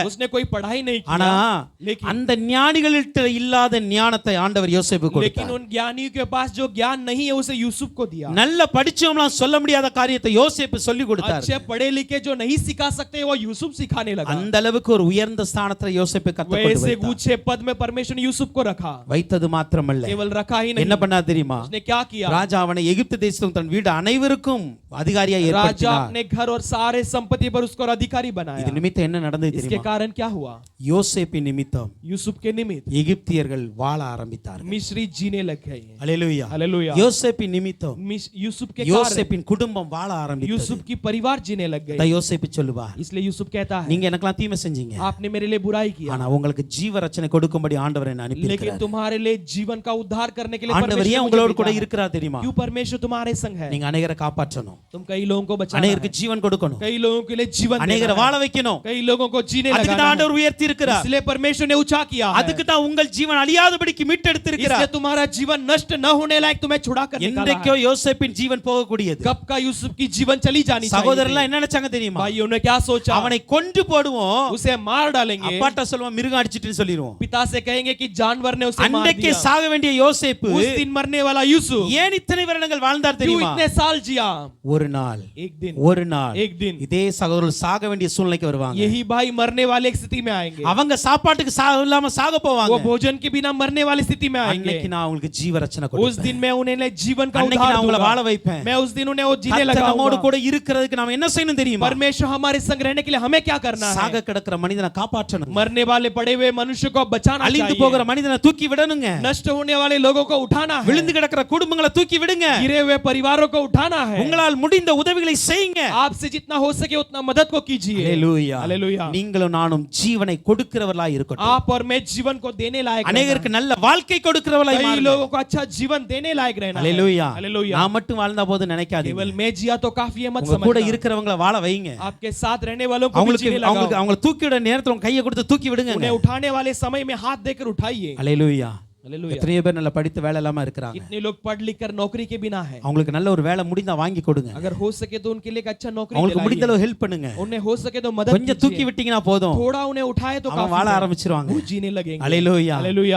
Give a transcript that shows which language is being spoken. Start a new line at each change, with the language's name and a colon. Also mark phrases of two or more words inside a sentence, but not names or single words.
Hindi: उसने कोई पढ़ाई नहीं
Tamil: ஆனா
Hindi: किया, लेकिन
Tamil: அந்த ஞானிகள்கிட்ட இல்லாத ஞானத்தை ஆண்டவர் யோசேப்பு
Hindi: लेकिन
Tamil: கொடுத்தார்.
Hindi: उन ज्ञानियों के पास जो ज्ञान नहीं है उसे यूसुफ को दिया।
Tamil: நல்ல படிச்சவங்களாம் சொல்ல முடியாத காரியத்தை யோசேப்பு சொல்லி கொடுத்தார்.
Hindi: अच्छे पढ़े लिखे जो नहीं सिखा सकते वो यूसुफ सिखाने लगा।
Tamil: அந்த அளவுக்கு ஒரு உயர்ந்த ஸ்தானத்துல யோசேப்பை கர்த்தர் கொண்டு
Hindi: वैसे
Tamil: வைத்தார்.
Hindi: ऊंचे पद में परमेश्वर ने यूसुफ को रखा।
Tamil: வைத்தது மாத்திரமல்ல,
Hindi: केवल रखा ही नहीं,
Tamil: என்ன பண்ணா தெரியுமா?
Hindi: उसने क्या किया?
Tamil: ராஜா அவனை எகிப்து தேசத்தும் தன் வீடு அனைவருக்கும் அதிகாரியா
Hindi: राजा
Tamil: ஏற்படுத்தினார்.
Hindi: अपने घर और सारे संपत्ति पर उसको अधिकारी बनाया।
Tamil: இது நிமித்தம் என்ன நடந்தது
Hindi: इसके
Tamil: தெரியுமா?
Hindi: कारण क्या हुआ?
Tamil: யோசேப்பின் நிமித்தம்
Hindi: यूसुफ के निमित्त
Tamil: எகிப்தியர்கள் வாழ ஆரம்பித்தார்கள்.
Hindi: मिस्री जीने लग गए।
Tamil: ஹalleluya.
Hindi: हालेलुया।
Tamil: யோசேப்பின் நிமித்தம்
Hindi: यूसुफ के कारण
Tamil: யோசேப்பின் குடும்பம் வாழ ஆரம்பித்தது.
Hindi: यूसुफ की परिवार जीने लग
Tamil: தான்
Hindi: गए।
Tamil: யோசேப்பு சொல்லுவார்,
Hindi: इसलिए यूसुफ कहता है,
Tamil: நீங்க எனக்கெல்லாம் தீமை செஞ்சீங்க,
Hindi: आपने मेरे लिए बुराई किया,
Tamil: ஆனா உங்களுக்கு ஜீவ ரட்சனை கொடுக்கும்படி ஆண்டவர் என்னை அனுப்பி
Hindi: लेकिन
Tamil: இருக்கிறார்.
Hindi: तुम्हारे लिए जीवन का उद्धार करने के लिए
Tamil: ஆண்டவர்
Hindi: परमेश्वर
Tamil: ஏன்
Hindi: ने
Tamil: உங்களோடு
Hindi: मुझे
Tamil: கூட
Hindi: भेजा है।
Tamil: இருக்கிறார் தெரியுமா?
Hindi: क्यों परमेश्वर तुम्हारे संग है?
Tamil: நீங்க அநேகரை காப்பாற்றணும்,
Hindi: तुम कई लोगों को बचाना
Tamil: அநேகருக்கு
Hindi: है,
Tamil: ஜீவன் கொடுக்கணும்,
Hindi: कई लोगों के लिए जीवन
Tamil: அநேகரை
Hindi: देना
Tamil: வாழ
Hindi: है,
Tamil: வைக்கணும்.
Hindi: कई लोगों को जीने
Tamil: அதுக்கு
Hindi: लगाना
Tamil: தான்
Hindi: है।
Tamil: ஆண்டவர் உயர்த்தி இருக்கிறார்.
Hindi: इसलिए परमेश्वर ने ऊंचा किया है।
Tamil: அதுக்கு தான் உங்கள் ஜீவன் அழியாதபடிக்கு மீட்டெடுத்து
Hindi: इसलिए
Tamil: இருக்கிறார்.
Hindi: तुम्हारा जीवन नष्ट न होने लायक तुम्हें छुड़ा कर निकाला
Tamil: என்றைக்கோ
Hindi: है।
Tamil: யோசேப்பின் ஜீவன் போகக்கூடியது.
Hindi: कब का यूसुफ की जीवन चली जानी चाहिए
Tamil: சகோதரர்லாம்
Hindi: थी।
Tamil: என்ன நினைச்சாங்க தெரியுமா?
Hindi: भाइयों ने क्या सोचा?
Tamil: அவனை கொன்று போடுவோம்,
Hindi: उसे मार डालेंगे,
Tamil: அப்பாட்ட சொல்லுவோம் மிருகம் அடிச்சிட்டுன்னு சொல்லிடுவோம்.
Hindi: पिता से कहेंगे कि जानवर ने उसे मार
Tamil: அன்னைக்கே
Hindi: दिया।
Tamil: சாக வேண்டிய யோசேப்பு
Hindi: उस दिन मरने वाला यूसुफ
Tamil: ஏன் இத்தனை வருடங்கள் வாழ்ந்தார்
Hindi: क्यों
Tamil: தெரியுமா?
Hindi: इतने साल जिया?
Tamil: ஒரு நாள் ஒரு நாள்
Hindi: एक दिन
Tamil: இதே சகோதரர்கள் சாக வேண்டிய சூழ்நிலைக்கு வருவாங்க.
Hindi: यही भाई मरने वाले एक स्थिति में आएंगे,
Tamil: அவங்க சாப்பாட்டுக்கு இல்லாம சாக
Hindi: वो
Tamil: போவாங்க.
Hindi: भोजन के बिना मरने वाली स्थिति में आएंगे।
Tamil: அன்னைக்கு நான் உங்களுக்கு ஜீவ ரட்சணை
Hindi: उस
Tamil: கொடுப்பேன்.
Hindi: दिन मैं उन्हें जीवन का
Tamil: அன்னைக்கு
Hindi: उद्धार
Tamil: நான் உங்களை
Hindi: दूंगा,
Tamil: வாழ வைப்பேன்.
Hindi: मैं उस दिन उन्हें वो जीने
Tamil: கர்த்தர் நம்மோடு
Hindi: लगाऊंगा।
Tamil: கூட இருக்கிறதுக்கு நாம என்ன செய்யணும் தெரியுமா?
Hindi: परमेश्वर हमारे संग रहने के लिए हमें क्या करना है?
Tamil: சாக கிடக்கிற மனிதனை காப்பாற்றணும்.
Hindi: मरने वाले पड़े हुए मनुष्य को बचाना
Tamil: அழிந்து
Hindi: चाहिए,
Tamil: போகிற மனிதனை தூக்கி விடணுங்க.
Hindi: नष्ट होने वाले लोगों को उठाना है,
Tamil: விழுந்து கிடக்கிற குடும்பங்களை தூக்கி விடுங்க.
Hindi: गिरे हुए परिवारों को उठाना है।
Tamil: உங்களால் முடிந்த உதவிகளை செய்யுங்க.
Hindi: आपसे जितना हो सके उतना मदद को कीजिए।
Tamil: ஹalleluya.
Hindi: हालेलुया।
Tamil: நீங்களும் நானும் ஜீவனை கொடுக்கிறவர்களாய் இருக்கட்டும்.
Hindi: आप और मैं जीवन को देने लायक रहना
Tamil: அநேகருக்கு நல்ல வாழ்க்கை கொடுக்கிறவர்களாய்
Hindi: है। कई
Tamil: மாறுங்க.
Hindi: लोगों को अच्छा जीवन देने लायक रहना है।
Tamil: ஹalleluya.
Hindi: हालेलुया।
Tamil: நான் மட்டும் வாழ்ந்தா போது நினைக்காதீங்க.
Hindi: केवल मैं जिया तो काफी है मत
Tamil: உங்க கூட
Hindi: समझना,
Tamil: இருக்கிறவங்கள வாழ வைங்க.
Hindi: आपके साथ रहने वालों को भी
Tamil: அவங்களுக்கு
Hindi: जीने लगाओ।
Tamil: அவங்கள தூக்கி விட நேரத்துல உங்க கையை கொடுத்து தூக்கி விடுங்க.
Hindi: उन्हें उठाने वाले समय में हाथ देकर उठाइए।
Tamil: ஹalleluya.
Hindi: हालेलुया।
Tamil: எத்தனை பேர் நல்ல படித்து வேலை இல்லாம இருக்கிறாங்க.
Hindi: कितने लोग पढ़ लिख कर नौकरी के बिना है,
Tamil: அவங்களுக்கு நல்ல ஒரு வேலை முடிந்தா வாங்கி கொடுங்க.
Hindi: अगर हो सके तो उनके लिए एक अच्छा नौकरी
Tamil: அவங்களுக்கு முடிந்த
Hindi: दिलाइए,
Tamil: அளவு ஹெல்ப் பண்ணுங்க.
Hindi: उन्हें हो सके तो मदद
Tamil: கொஞ்சம் தூக்கி
Hindi: कीजिए,
Tamil: விட்டீங்கன்னா போதும்.
Hindi: थोड़ा उन्हें उठाए तो
Tamil: அவங்க வாழ
Hindi: काफी है,
Tamil: ஆரம்பிச்சிருவாங்க.
Hindi: वो जीने लगेंगे।
Tamil: ஹalleluya.
Hindi: हालेलुया।